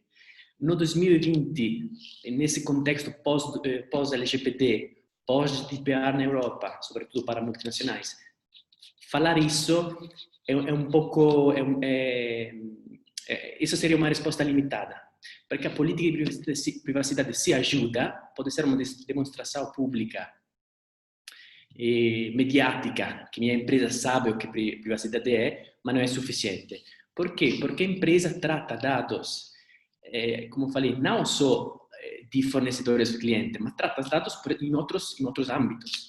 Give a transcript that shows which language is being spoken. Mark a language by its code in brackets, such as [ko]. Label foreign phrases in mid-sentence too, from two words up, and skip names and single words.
[pt] No 2020, nesse contexto pós-LGPD, pós-GDPR na Europa, sobretudo para multinacionais, falar isso é um pouco... isso seria uma resposta limitada, perché a politica di privacidade si ajuda, pode ser uma demonstração pública e mediática, que minha empresa sabe o que privacidade é, mas não é suficiente. Por quê? Porque a empresa trata dados, como falei, não só de fornecedores do cliente, mas trata dados em outros âmbitos.